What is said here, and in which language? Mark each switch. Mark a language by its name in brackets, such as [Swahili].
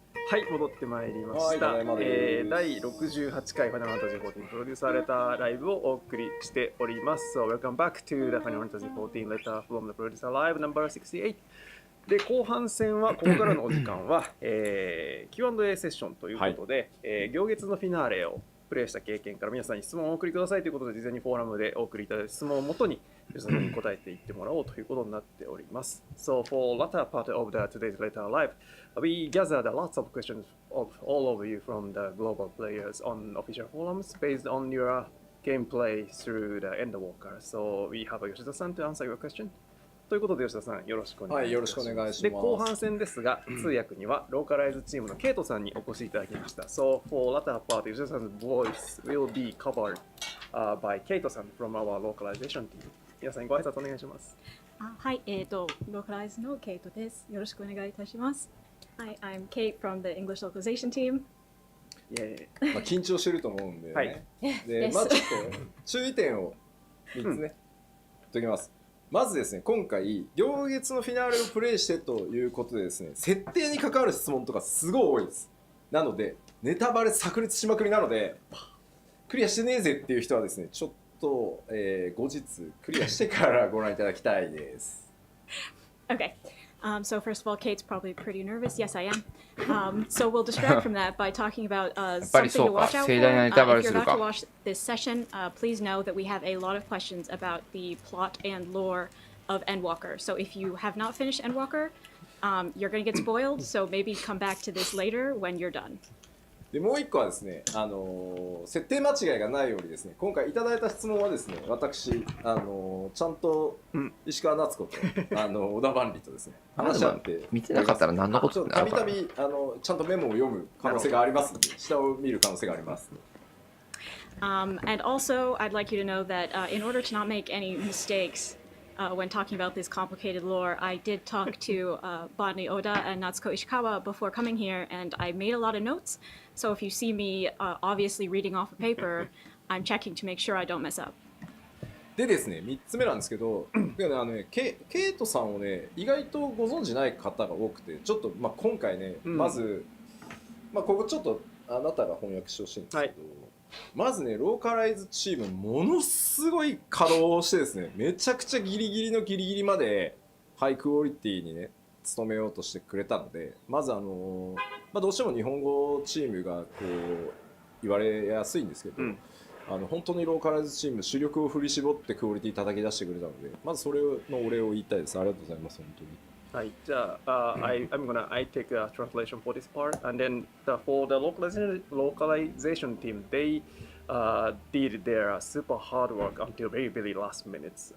[Japanese] はい、戻ってまいりました。第68回ファイナルファンタジー14プロデュースされたライブをお送りしております。 [English] So welcome back to the Final Fantasy XIV letter from the producer live number 68. [Japanese] で後半戦はここからのお時間は、Q&A セッションということで、行月のフィナーレをプレイした経験から皆さんに質問をお送りくださいということで、事前にフォーラムでお送りいただいた質問をもとに皆さんに答えていってもらおうということになっております。 [English] So for latter part of the today's letter live, we gathered lots of questions of all of you from the global players on official forums based on your gameplay through the Endwalker. So we have Yoshida-san to answer your question. [Japanese] ということで吉田さんよろしくお願いします。はい、よろしくお願いします。で後半戦ですが、通訳にはローカライズチームのケイトさんにお越しいただきました。 [English] So for latter part, 吉田さん 's voice will be covered by ケイトさん from our localization team. [Japanese] 皆さんご挨拶お願いします。はい、ローカライズのケイトです。よろしくお願いいたします。 [English] Hi, I'm Kate from the English localization team. [Japanese] まあ緊張してると思うんでね。はいで、まあちょっと注意点を3つね、言っときます。まずですね、今回、行月のフィナーレをプレイしてということでですね、設定に関わる質問とかすごい多いです。なので、ネタバレ炸裂しまくりなので、クリアしてねえぜっていう人はですね、ちょっと、後日クリアしてからご覧いただきたいです。 [English] Okay. So first of all, Kate's probably pretty nervous. Yes, I am. So we'll distract from that by talking about something to watch out for. If you're about to watch this session, please know that we have a lot of questions about the plot and lore of Endwalker. So if you have not finished Endwalker, you're going to get spoiled. So maybe come back to this later when you're done. [Japanese] でもう一個はですね、設定間違いがないようにですね、今回いただいた質問はですね、私、ちゃんと石川夏子と、小田万里とですね、話し合って見てなかったら何のことたびたびちゃんとメモを読む可能性がありますので、下を見る可能性があります。 [English] And also, I'd like you to know that in order to not make any mistakes when talking about this complicated lore, I did talk to Botany Oda and Natsuko Ishikawa before coming here, and I made a lot of notes. So if you see me obviously reading off a paper, I'm checking to make sure I don't mess up. [Japanese] でですね、3つ目なんですけど、ケイトさんをね、意外とご存じない方が多くて、ちょっと、まあ、今回ね、まず、まあ、ここちょっとあなたが翻訳してほしいんですけど、まずね、ローカライズチーム、ものすごい稼働してですね、めちゃくちゃギリギリのギリギリまでハイクオリティにね、努めようとしてくれたので、まずまあ、どうしても日本語チームがこう言われやすいんですけど、本当にローカライズチーム主力を振り絞ってクオリティ叩き出してくれたので、まずそれのお礼を言いたいです。ありがとうございます、本当に。はい、じゃあ、 [English] I take a translation for this part, and then for the localization team, they did their super hard work until very last minutes.